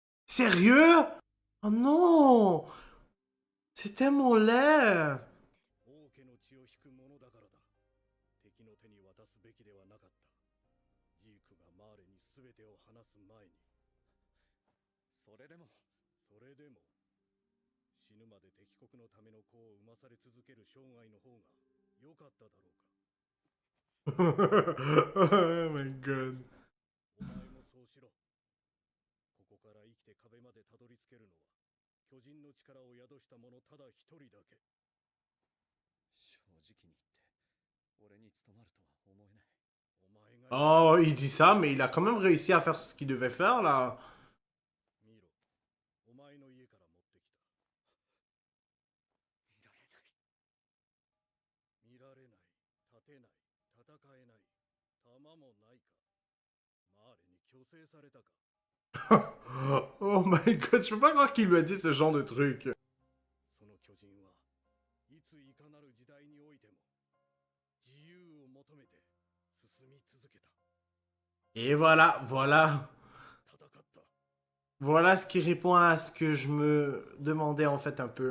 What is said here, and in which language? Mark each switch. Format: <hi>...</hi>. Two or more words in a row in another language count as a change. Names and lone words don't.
<fr>Sérieux? Oh non! C'est tellement laid!</fr> <ja>王家の血を引くものだからだ。敵の手に渡すべきではなかった。ジークがマーレに全てを話す前に。それでも死ぬまで敵国のための子を産まされ続ける生涯の方が良かっただろうか。</ja> <en>Oh my god.</en> <ja>お前もそうしろ。ここから生きて壁までたどり着けるのは巨人の力を宿した者ただ一人だけ。正直に言って俺に務まるとは思えない。お前が</ja> <fr>Oh, il dit ça, mais il a quand même réussi à faire ce qu'il devait faire là.</fr> <ja>見ろ。お前の家から持ってきた。見られない。立てない。戦えない。弾もないか。マーレに強制されたか。</ja> <en>Oh my god,</en> <fr>je peux pas croire qu'il lui a dit ce genre de truc.</fr> <ja>その巨人はいついかなる時代においても自由を求めて進み続けた。</ja> <fr>Et voilà, voilà.</fr> <ja>戦った。</ja> <fr>Voilà ce qui répond à ce que je me demandais en fait un peu.</fr>